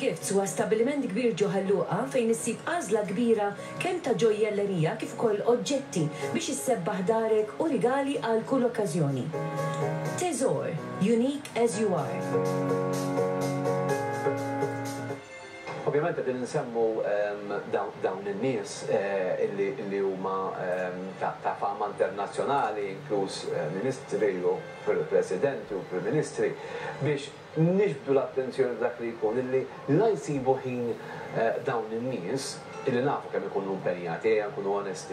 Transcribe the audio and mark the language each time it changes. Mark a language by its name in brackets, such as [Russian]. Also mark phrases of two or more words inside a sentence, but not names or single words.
[Maltese] huwa stabbiliment kbir ġo ħalluqa fejn issib għażla kbira kemm ta' ġojjellerija kif ukoll oġġetti biex issebbaħ darek u rigali għal kull okkażjoni. Teżor, [English] unique as you are. [Maltese] Ovvjament qed nsemmu dawn in-nies illi huma ta' fama internazzjonali, inkluż ministri u presidenti u prim ministri, biex nixbdu l-attenzjoni dak li jkun illi la jsibu ħin dawn in-nies illi nafu kemm ikunu impenjati, nkunu onesti.